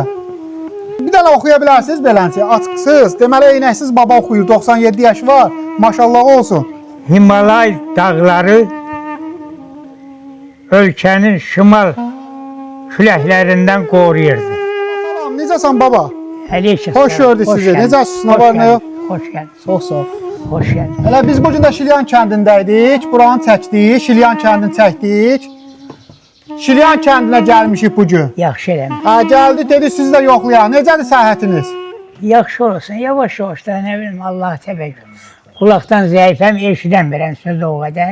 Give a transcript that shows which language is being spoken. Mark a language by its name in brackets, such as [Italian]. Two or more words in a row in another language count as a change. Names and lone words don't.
[Azerbaijani] Bir dənə oxuya bilərsiniz beləncə. Açıqsız, deməli eynəksiz baba oxuyur. 97 yaşı var. Maşallah olsun. Himalay dağları ölkənin şimal küləklərindən qoruyurdu. Salam, necəsən baba? [Turkish] Aleyküm Hoş selam. gördük sizi. geldin. [Azerbaijani] Necəsiniz? [Turkish] Ne var, ne yok? Hoş geldin. [Azerbaijani] Çox sağ ol. [Turkish] Hoş geldin. [Azerbaijani] Hələ biz bugün də Şilyan kəndindəydik. Buranı çəkdik. Şilyan kəndini çəkdik. Şilyan kəndinə gəlmişik bugün. Yaxşı eləmiş. Ha, gəldik dedi sizi də yoxlayaq. Necədir səhhətiniz? Yaxşı olsun. Yavaş yavaş da [Turkish] ne bileyim [Azerbaijani] Allah təbəkkür. Kulaktan zəifəm, eşidəmirəm sözü o qədər.